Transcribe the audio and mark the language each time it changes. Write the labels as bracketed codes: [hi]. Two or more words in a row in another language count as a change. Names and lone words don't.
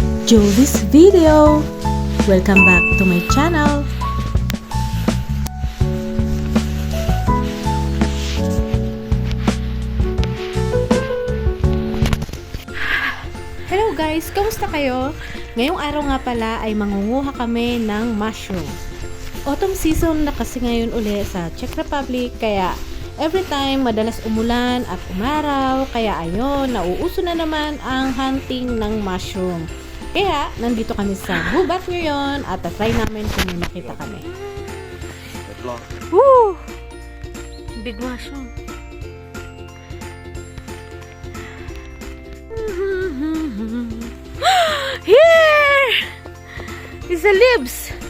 [en] Jovi's video! Welcome back to my channel! [tl] Hello guys! Kamusta kayo? Ngayong araw nga pala ay mangunguha kami ng mushroom. Autumn season na kasi ngayon uli sa Czech Republic, kaya [en] every time [tl] madalas umulan at umaraw, kaya ayun, nauuso na naman ang hunting ng mushroom. Kaya nandito kami sa gubat ngayon at try namin kung may makita kami. [en] Woo! Big mushroom. Here is the leaves.